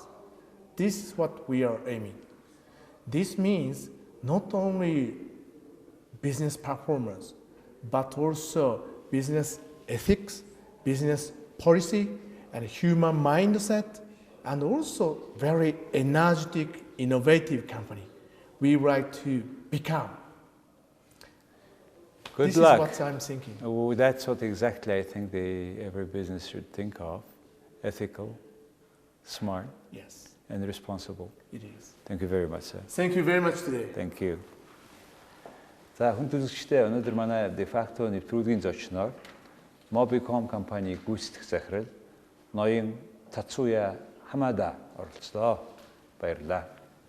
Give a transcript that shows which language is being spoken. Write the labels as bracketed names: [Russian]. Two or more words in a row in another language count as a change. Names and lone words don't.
[English] This is what we are aiming. This means not only business performance, but also business ethics, business policy, and human mindset, and also very energetic, innovative company we like to become. Good this luck. This is what I'm thinking. Oh, that's what exactly I think every business should think of. Ethical, smart, yes, and responsible. It is. Thank you very much, sir. Thank you very much today. Thank you. [Mongolian] За хүн төлөвчтэй өнөөдөр манай Defacto нэвтрүүлгийн зочноор Мобиком компани гүйцэтгэх захирал ноён Татsuya Hamada оролцлоо. Баярлалаа.